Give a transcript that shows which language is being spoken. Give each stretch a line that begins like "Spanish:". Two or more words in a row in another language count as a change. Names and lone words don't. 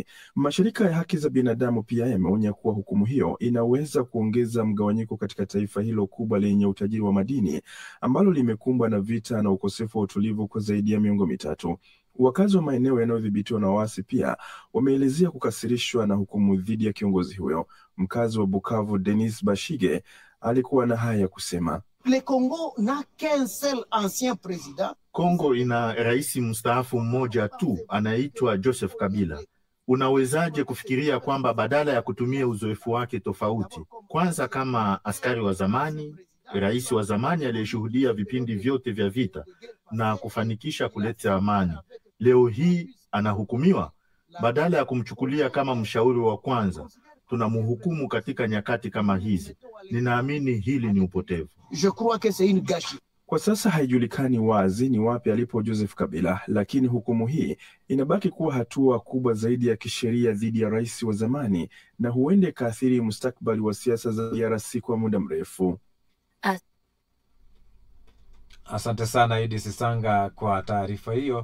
Swahili: Mashirika ya haki za binadamu pia yameonya kuwa hukumu hiyo inaweza kuongeza mgawanyiko katika taifa hilo kubwa lenye utajiri wa madini ambalo limekumbwa na vita na ukosefu wa utulivu kwa zaidi ya miongo mitatu. Wakazi wa maeneo yanayodhibitiwa na waasi pia wameelezea kukasirishwa na hukumu dhidi ya kiongozi huyo. Mkazi wa Bukavu Denis Bashige alikuwa na haya kusema.
French: Le Congo n'a qu'un seul ancien président.
Swahili: Kongo ina rais mstaafu mmoja tu, anaitwa Joseph Kabila. Unawezaje kufikiria kwamba badala ya kutumia uzoefu wake tofauti, kwanza kama askari wa zamani, rais wa zamani aliyeshuhudia vipindi vyote vya vita na kufanikisha kuleta amani, leo hii anahukumiwa? Badala ya kumchukulia kama mshauri wa kwanza, tunamhukumu katika nyakati kama hizi. Ninaamini hili ni upotevu.
French: Je crois que c'est une gâchis.
Swahili: Kwa sasa haijulikani wazi ni wapi alipo Joseph Kabila, lakini hukumu hii inabaki kuwa hatua kubwa zaidi ya kisheria dhidi ya rais wa zamani na huenda ikaathiri mustakabali wa siasa za DRC kwa muda mrefu. Asante sana Idi Sisanga kwa taarifa hiyo.